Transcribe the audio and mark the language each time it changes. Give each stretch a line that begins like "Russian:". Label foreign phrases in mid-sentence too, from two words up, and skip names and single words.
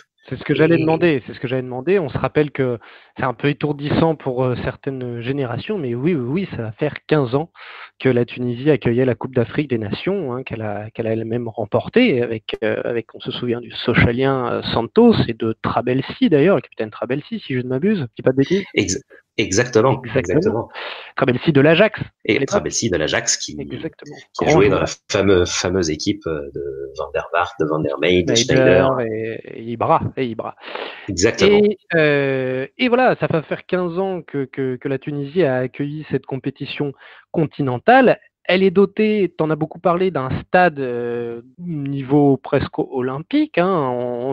French: C'est ce que j'allais demander. On se rappelle que c'est un peu étourdissant pour certaines générations, mais oui, ça va faire 15 ans que la Tunisie accueillait la Coupe d'Afrique des Nations, hein, qu'elle a elle-même remportée avec, on se souvient du Sochalien Santos et de Trabelsi d'ailleurs, le capitaine Trabelsi, si je ne m'abuse, je dis pas de bêtises. Exactement. Trabelsi de l'Ajax. Et Trabelsi de l'Ajax qui a joué dans la fameuse équipe de Van der Vaart, de Van der Meij, de Schneider. Et Ibra. Exactement. Et voilà, ça va faire 15 ans que la Tunisie a accueilli cette compétition continentale. Elle est dotée, tu en as beaucoup parlé, d'un stade niveau presque olympique. Hein.